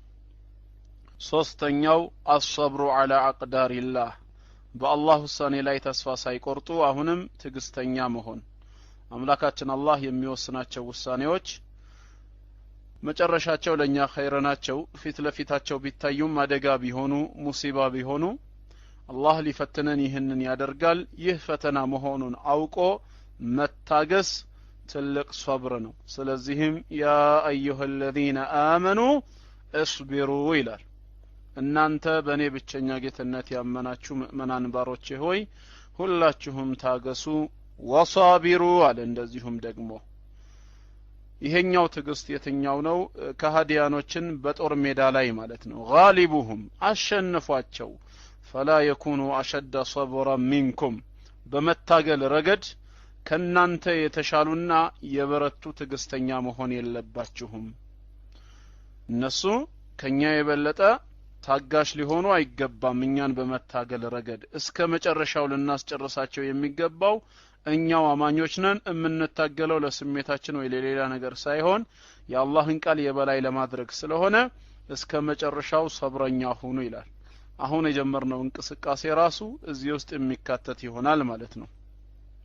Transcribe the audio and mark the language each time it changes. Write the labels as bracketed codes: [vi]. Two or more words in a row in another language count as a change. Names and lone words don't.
[am] ሶስተኛው [ar] الصبر على اقدار الله [am] በአላህ ውሳኔ ላይ ተስፋ ሳይቆርጡ አሁንም ትግስተኛ መሆን አምላካችን አላህ የሚወስናቸው ውሳኔዎች መጨረሻቸው ለኛ ኸይር ናቸው ፊት ለፊታቸው ቢታዩም አደጋ ቢሆኑ ሙሲባ ቢሆኑ አላህ ሊፈትነን ይህንን ያደርጋል ይህ ፈተና መሆኑን አውቆ መታገስ ትልቅ ሶብር ነው ስለዚህም [ar] يا أيها الذين آمنوا اصبروا [am] ይላል እናንተ በኔ ብቸኛ ጌትነት ያመናችሁ ምእመናን ባሮቼ ሆይ ሁላችሁም ታገሱ ወሳቢሩ አለ እንደዚሁም ደግሞ ይሄኛው ትግስት የትኛው ነው ከሃዲያኖችን በጦር ሜዳ ላይ ማለት ነው ጋሊቡሁም አሸንፏቸው فلا [ar] يكونوا اشد صبرا منكم [am] በመታገል ረገድ ከናንተ የተሻሉና የበረቱ ትግስተኛ መሆን የለባችሁም እነሱ ከኛ የበለጠ ታጋሽ ሊሆኑ አይገባም እኛን በመታገል ረገድ እስከ መጨረሻው ልናስጨርሳቸው የሚገባው እኛው አማኞች ነን እምንታገለው ለስሜታችን ወይ ለሌላ ነገር ሳይሆን የአላህን ቃል የበላይ ለማድረግ ስለሆነ እስከ መጨረሻው ሰብረኛ ሁኑ ይላል አሁን የጀመርነው እንቅስቃሴ ራሱ እዚህ ውስጥ የሚካተት ይሆናል ማለት ነው